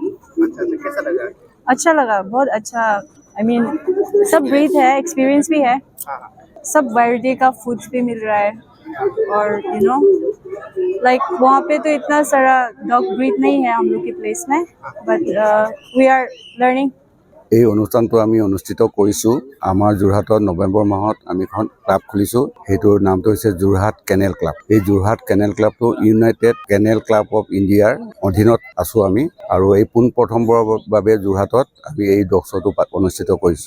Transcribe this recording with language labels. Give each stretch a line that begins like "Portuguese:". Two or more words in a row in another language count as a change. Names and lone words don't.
Hindi: कैसा लगा? अच्छा लगा, बहुत अच्छा।
English: I mean
Hindi: सब ब्रीड है, एक्सपीरियंस भी है, सब वैरायटी का फूड्स भी मिल रहा है। और
English: you know like
Hindi: वहाँ पे तो इतना सारा डॉग ब्रीड नहीं है हम लोग की प्लेस में,
English: But we are learning.
Assamese: এই অনুষ্ঠানটো আমি অনুষ্ঠিত কৰিছোঁ। আমাৰ যোৰহাটত নৱেম্বৰ মাহত আমি এখন ক্লাব খুলিছোঁ, সেইটোৰ নামটো হৈছে যোৰহাট কেনেল ক্লাব। এই যোৰহাট কেনেল ক্লাবটো ইউনাইটেড কেনেল ক্লাব অফ ইণ্ডিয়াৰ অধীনত আছোঁ আমি, আৰু এই পোনপ্ৰথমবাৰৰ বাবে যোৰহাটত আমি এই
English: dog show
Assamese: অনুষ্ঠিত কৰিছোঁ।